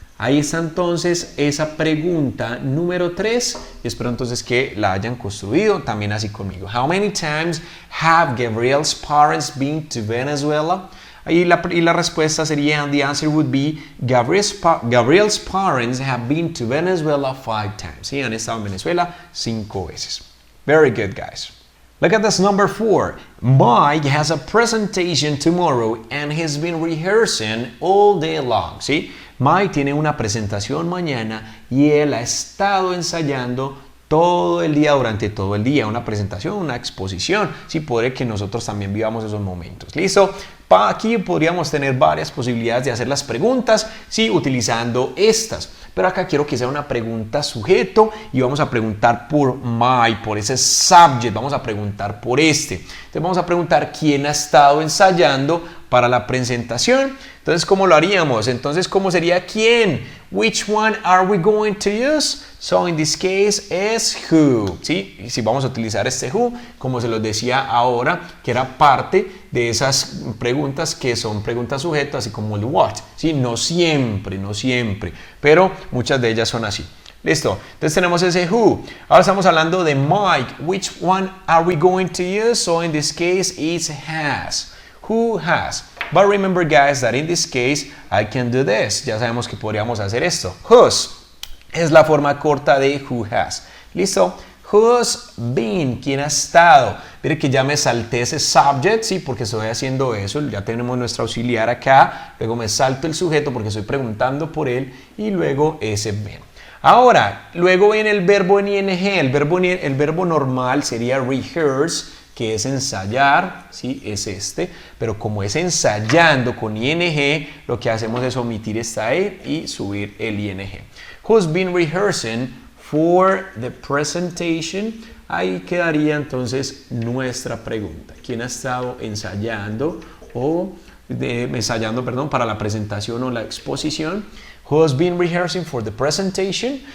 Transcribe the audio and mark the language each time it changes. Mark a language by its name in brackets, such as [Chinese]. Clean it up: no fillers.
[Spanish] Ahí está entonces esa pregunta número 3 y espero entonces que la hayan construido también así conmigo. [English] How many times have Gabriel's parents been to Venezuela? [Spanish] Ahí la respuesta sería, [English] and the answer would be, Gabriel's parents have been to Venezuela 5 times. [Spanish] Sí, han estado en Venezuela 5 veces. [English] Very good, guys. Look at this number 4. Mike has a presentation tomorrow and he's been rehearsing all day long. [Spanish] ¿Sí? Mike tiene una presentación mañana y él ha estado ensayando todo el día, durante todo el día, una presentación, una exposición. Sí, puede que nosotros también vivamos esos momentos. ¿Listo? Aquí podríamos tener varias posibilidades de hacer las preguntas, sí, utilizando estas. Pero acá quiero que sea una pregunta sujeto y vamos a preguntar por my, por ese subject, vamos a preguntar por este. Entonces vamos a preguntar quién ha estado ensayando para la presentación. Entonces, ¿cómo lo haríamos? Entonces, ¿cómo sería quién? [English] Which one are we going to use? So, in this case, is who. [Spanish] ¿Sí? Y si vamos a utilizar este who, como se los decía ahora, que era parte de esas preguntas que son preguntas sujetas, así como el what. ¿Sí? No siempre, pero muchas de ellas son así. Listo, entonces tenemos ese who. Ahora estamos hablando de Mike. [English] Which one are we going to use? So, in this case, it's has. Who has? But remember, guys, that in this case, I can do this. [Spanish] Ya sabemos que podríamos hacer esto. Whose es la forma corta de who has. ¿Listo? Who's been? ¿Quién ha estado? Mire que ya me salté ese subject, sí, porque estoy haciendo eso. Ya tenemos nuestro auxiliar acá. Luego me salto el sujeto porque estoy preguntando por él. Y luego ese been. Ahora, luego viene el verbo en ing. El verbo normal sería rehearse, que es ensayar, ¿sí? Es este, pero como es ensayando con ing, lo que hacemos es omitir esta e y subir el ing. [English] Who's been rehearsing for the presentation? [Spanish] Ahí quedaría entonces nuestra pregunta. ¿Quién ha estado ensayando o ensayando, perdón, para la presentación o la exposición. [English] Who has been rehearsing for the presentation?